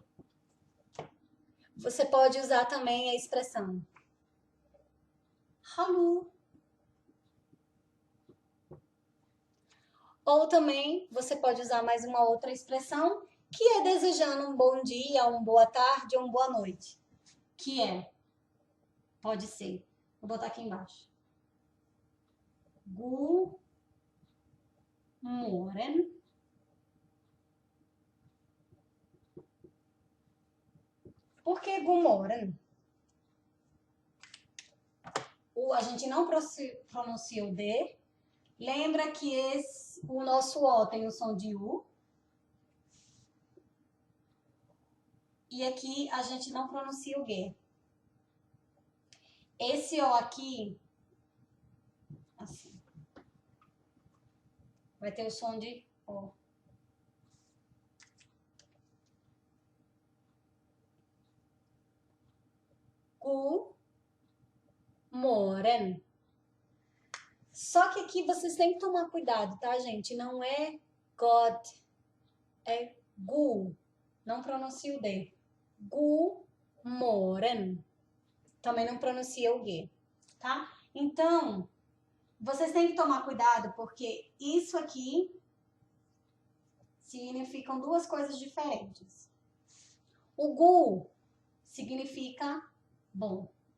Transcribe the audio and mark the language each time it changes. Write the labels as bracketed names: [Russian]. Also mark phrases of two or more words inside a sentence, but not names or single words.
[Portuguese] Você pode usar também a expressão hallo. Ou também você pode usar mais uma outra expressão, que é desejando um bom dia, uma boa tarde ou uma boa noite. Que é, pode ser, vou botar aqui embaixo. [Norwegian] God morgen. [Portuguese] Por que [Norwegian] god morgen? [Portuguese] A gente não pronuncia o D. Lembra que o nosso O tem o som de U. E aqui a gente não pronuncia o G. Esse O aqui, assim, vai ter o som de O. [Norwegian] God morgen. [Portuguese] Só que aqui vocês têm que tomar cuidado, tá, gente? Não é God, é gu. Não pronuncia o D. [Norwegian] God morgen. [Portuguese] Também não pronuncia o G, tá? Então, vocês têm que tomar cuidado porque isso aqui significam duas coisas diferentes. O gu significa bom.